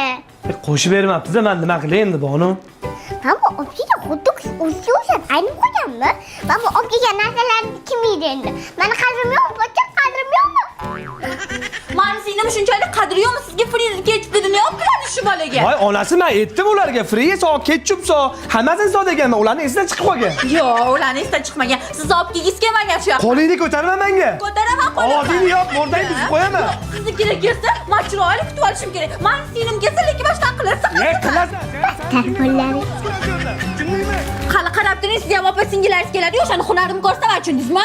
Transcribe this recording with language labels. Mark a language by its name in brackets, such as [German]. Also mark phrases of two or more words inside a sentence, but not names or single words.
[Uzbek] Qo'shib bermabsiz-a, men nima qilay endi, Bonu? Men bu opchiga xuddi o'sha aynib qo'yganmi? Men bu opchiga narsalarni kim yeydi endi? Meni qadrim yo'qmi, pochcha, qadrim yo'qmi? Meni singlim shunchalik qadri yo'qmi? Sizga [English] friz ketchup [Uzbek] dedi, nima olib keladi shu bolaga? Voy, onasi men aytdim ularga, fri so, ketchup so, hammasini so deganman. Ularning esidan chiqib qolgan. Yo'q, ularning esidan chiqmagan. Siz olib kelgisi kelmagan shu yoqqa. Qo'lingni ko'tarma menga. Ko'taraman qo'limni. Ovozingni yop, mordangni buzib qo'yaman. Sizni kerak kelsa, men chiroyli kutib olishim kerak. Meni singlim kelsa, lekin boshdan qilarsiz. Qilasan. Telefonlari. Hali qarab turing, siz ham opa singillaringiz keladi-yu, o'shani hunarimni ko'rsaman, tushundingizmi?